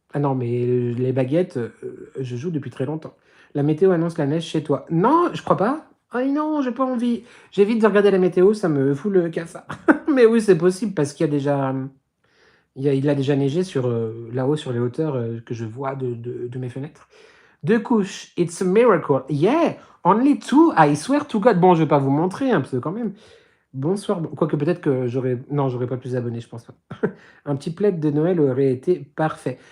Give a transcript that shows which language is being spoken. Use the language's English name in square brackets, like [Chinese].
[French] Ah non, mais les baguettes, je joue depuis très longtemps. La météo annonce la neige chez toi. Non, je crois pas. Ah non, j'ai pas envie. J'évite de regarder la météo, ça me fout le cafard. Mais oui, c'est possible parce qu'il y a déjà, il a déjà neigé sur là-haut sur les hauteurs que je vois de mes fenêtres. Deux couches, [English] it's a miracle. Yeah, only two, I swear to God. [French] Bon, je vais pas vous montrer, hein, parce que quand même. Bonsoir. Quoique peut-être que j'aurais... Non, j'aurais pas plus d'abonnés, je pense pas. Un petit plaid de Noël aurait été parfait.